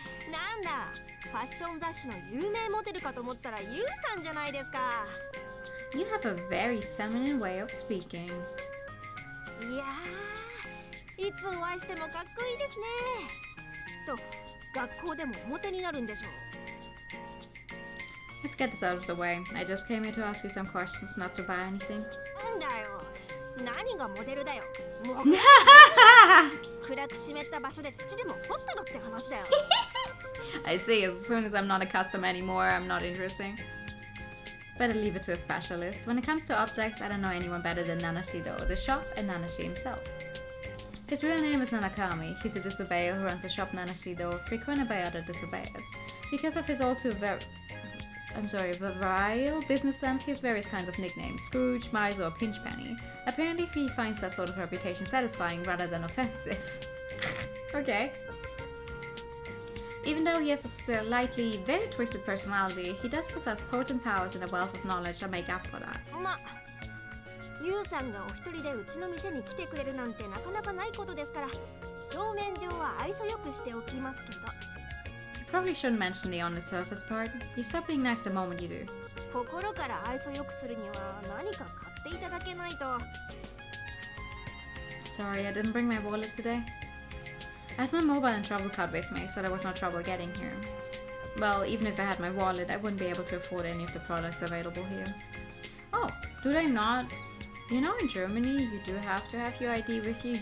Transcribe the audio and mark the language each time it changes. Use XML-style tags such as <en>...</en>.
<ja>なんだ、ファッション雑誌の有名モデルかと思ったらユウさんじゃないですか。</ja> <en>You have a very feminine way of speaking.</en> <ja>いやー、いつお会いしてもかっこいいですね。きっと学校でもモテになるんでしょう。</ja> <en>Let's get this out of the way. I just came here to ask you some questions, not to buy anything.</en> <ja>なんだよ、何がモデルだよ。もう暗く湿った場所で土でも掘ったのって話だよ。</ja> <en>I see, as soon as I'm not a customer anymore, I'm not interesting. Better leave it to a specialist. When it comes to objects, I don't know anyone better than Nanashi though, the shop and Nanashi himself. His real name is Nanakami. He's a disobeyer who runs a shop Nanashi though, frequented by other disobeyers. Because of his all too virile business sense, he has various kinds of nicknames. Scrooge, Miser, or Pinchpenny. Apparently he finds that sort of reputation satisfying rather than offensive. Okay. Even though he has a slightly very twisted personality, he does possess potent powers and a wealth of knowledge that make up for that.</en> <ja>ま、ユウさんがお一人でうちの店に来てくれるなんてなかなかないことですから、表面上は愛想よくしておきますけど。</ja> <en>You probably shouldn't mention the on the surface part. You stop being nice the moment you do.</en> <ja>心から愛想よくするには何か買っていただけないと。</ja> <en>Sorry, I didn't bring my wallet today. I have my mobile and travel card with me, so there was no trouble getting here. Well, even if I had my wallet, I wouldn't be able to afford any of the products available here. Oh, do they not? You know, in Germany, you do have to have your ID with you.</en>